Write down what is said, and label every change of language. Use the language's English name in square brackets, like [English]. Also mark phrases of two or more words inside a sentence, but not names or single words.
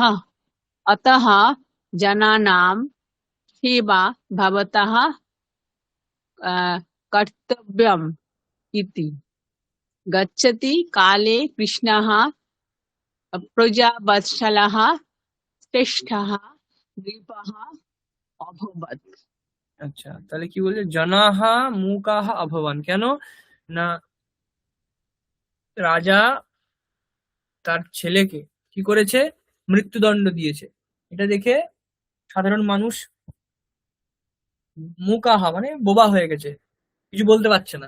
[Sanskrit] अतः जनानां सेवा भवतः कर्तव्यम् इति। गच्छति काले कृष्णः प्रजावत्सलः श्रेष्ठः नृपः अभवत्। [Bangla] আচ্ছা, তাহলে কি বলছে, [Sanskrit] জনাহা মুকাহ অভবান, [Bangla] কেন না রাজা তার ছেলেকে কি করেছে, মৃত্যুদণ্ড দিয়েছে। এটা দেখে সাধারণ মানুষ মুকাহা মানে বোবা হয়ে গেছে, কিছু বলতে পারছে না।